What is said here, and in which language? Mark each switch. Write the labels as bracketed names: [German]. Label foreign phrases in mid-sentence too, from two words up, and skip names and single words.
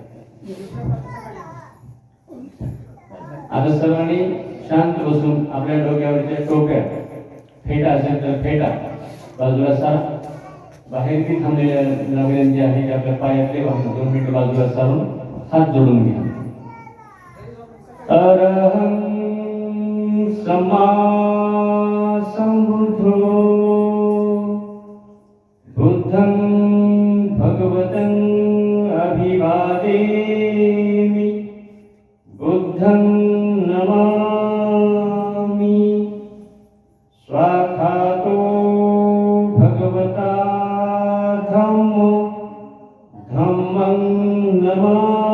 [Marathi] आता सर्वांनी शांत बसून आपल्या डोक्यावरच्या टोप्या, फेटा असेल तर फेटा बाजूला सारा. बाहेर की थांबलेल्या विनंती आहे की आपल्या पायातले वाहन 2 मिनिट बाजूला सारून हात जोडून घ्या. [Pali] अरहं सम्मा संबुद्धो बुद्धं भगवतं अभिवादेमि बुद्धं नमामि स्वाखातो भगवता धम्मो धम्मं नमामि